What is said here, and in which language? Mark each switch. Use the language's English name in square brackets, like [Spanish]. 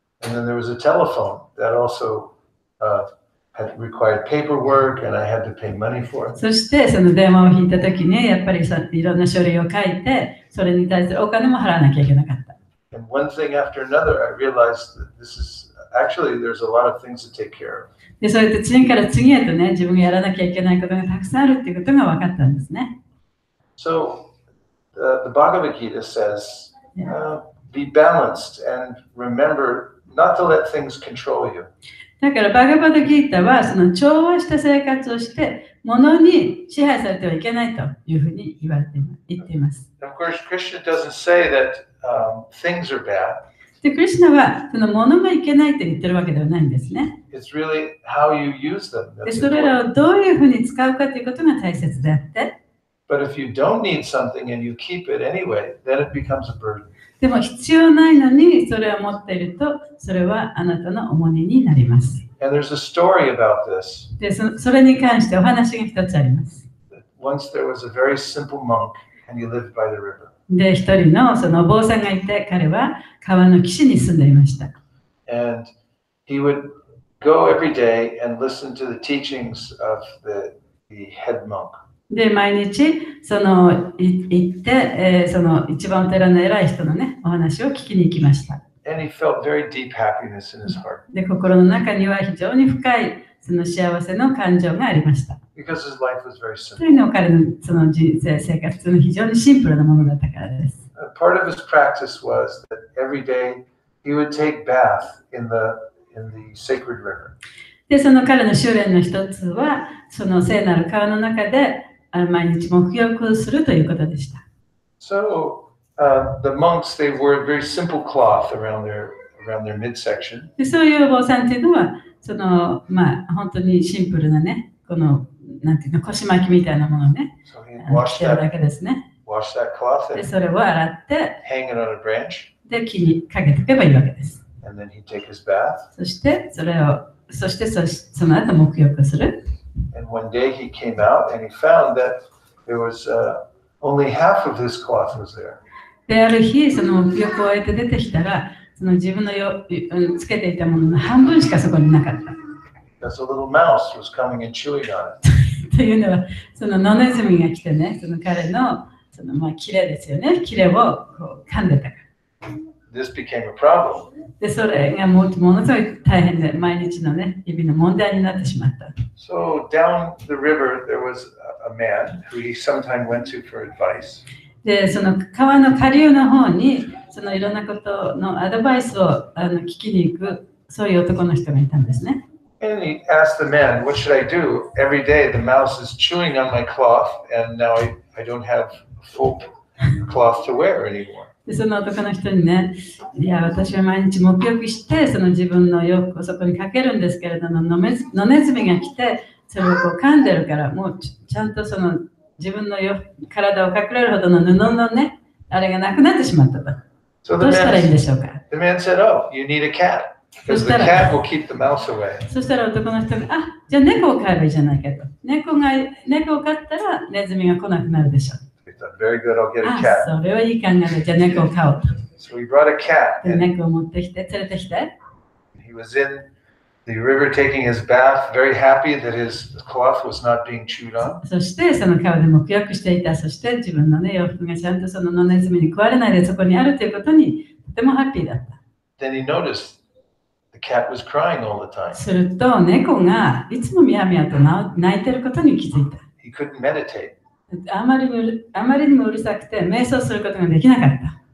[English] And then there was a telephone that also had required paperwork and I had to pay money for it. [Japanese] そしてその電話を引いたときにやっぱりいろんな書類を書いてそれに対するお金も払わなきゃいけなかった。 [English] And one thing after another, I realized that this is actually there's a lot of things to take care of. [Japanese] で、そうやって次から次へとね、自分がやらなきゃいけないことがたくさんあるっていうことが分かったんですね。 [English] So the Bhagavad Gita says, be balanced and remember not to let things control you. [Japanese] だからバガバドギータはその調和した生活をして物に支配されてはいけないというふうに言っています。 [English] Of course, Krishna doesn't say that things are bad. [Japanese] で、クリシュナはその物がいけないと言ってるわけではないんですね。 [English] It's really how you use them. [Japanese] で、それらをどういうふうに使うかということが大切であって。 [English] But if you don't need something and you keep it anyway, then it becomes a burden. [Japanese] でも必要ないのにそれを持っていると、それはあなたの重荷になります。 [English] And there's a story about this. [Japanese] で、それに関してお話が一つあります。 [English] Once there was a very simple monk and he lived by the river. [Japanese] で、一人のそのお坊さんがいて、彼は川の岸に住んでいました。 [English] And he would go every day and listen to the teachings of the head monk. [Japanese] で、毎日その行って、その一番お寺の偉い人のね、お話を聞きに行きました。 [English] And he felt very deep happiness in his heart. [Japanese] で、心の中には非常に深いその幸せの感情がありました。 [English] Because his life was very [Japanese] と [English] simple. [Japanese] いうのは彼のその人生生活の非常にシンプルなものだったからです。 [English] Part of his practice was that every day he would take bath in the sacred river. [Japanese] で、その彼の修練の一つは、その聖なる川の中で毎日沐浴するということでした。 [English] So the monks, they wore a very simple cloth around their midsection. [Japanese] で、そういうお坊さんっていうのは、その本当にシンプルなね、このなんていうの腰巻きみたいなものをね、着てるだけですね。 [English] Wash that cloth [Japanese] で、 [English] and [Japanese] それを洗って、 [English] hang it on a branch. [Japanese] で、木にかけておけばいいわけです。 [English] And then he'd take his bath. [Japanese] そしてその後沐浴する。 [English] And one day he came out and he found that there was only half of his cloth was there. [Japanese] で、ある日、その沐浴を終えて出てきたら、その自分のつけていたものの半分しかそこになかった。 [English] Because a little mouse was coming and chewing on it. [Japanese] というのは、その野ネズミが来てね、その彼のそのまあキレですよね。キレをこう噛んでたから。 [English] This became a problem. [Japanese] で、それがものすごい大変で、毎日のね、日々の問題になってしまった。 [English] So down the river, there was a man who he sometimes went to for advice. [Japanese] で、その川の下流の方に、そのいろんなことのアドバイスを聞きに行く、そういう男の人がいたんですね。 [English] And he asked the man, what should I do? Every day the mouse is chewing on my cloth, and now I don't have full cloth to wear anymore. [Japanese] で、その男の人にね、いや、私は毎日沐浴して、その自分の洋服をそこにかけるんですけれども、野ネズミが来て、それをこう噛んでるから、もうちゃんとその自分の体を隠れるほどの布のね、あれがなくなってしまったと。 [English] So [Japanese] どうしたらいいんでしょうか。 [English] the man said, oh, you need a cat, because the cat will keep the mouse away. [Japanese] そしたら男の人が、あ、じゃあ猫を飼えばいいじゃないかと。猫を飼ったらネズミが来なくなるでしょう。 [English] Very good, I'll get a [Japanese] あ、 [English] cat. [Japanese] それはいい考えで、じゃあ猫を飼おうと。 [English] So he brought a cat, [Japanese] で [English] and [Japanese] 猫を持ってきて、連れてきて。 [English] he was in the river taking his bath, very happy that his cloth was not being chewed on. [Japanese] そしてその川で沐浴していた。そして自分の、ね、洋服がちゃんとその野ネズミに食われないでそこにあるということにとてもハッピーだった。 [English] Then he noticed the cat was crying all the time. [Japanese] すると猫がいつもみやみやと泣いてることに気づいた。 [English] He couldn't meditate. [Japanese] あまりにもうるさくて瞑想することができなかった。